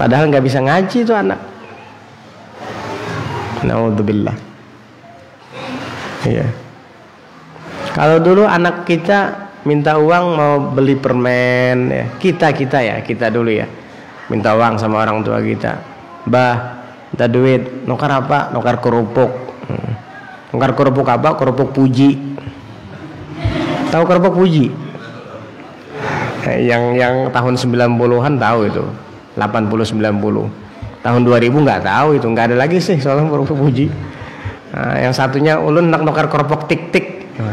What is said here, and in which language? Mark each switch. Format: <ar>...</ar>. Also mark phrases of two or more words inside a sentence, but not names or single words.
<id>Padahal nggak bisa ngaji tuh anak. Naudzubillah. Iya. Kalau dulu anak kita minta uang mau beli permen, ya. Kita dulu ya, minta uang sama orang tua kita. Bah, minta duit, nukar apa? Nukar kerupuk. Nukar kerupuk apa? Kerupuk Puji. Tahu kerupuk Puji? Yang tahun 90-an tahu itu, 80-90. Tahun 2000 nggak tahu itu, nggak ada lagi sih soalnya kerupuk Puji.</id> <bjn>Nah, yang satunya ulun nak nukar kerupuk tik-tik.</bjn>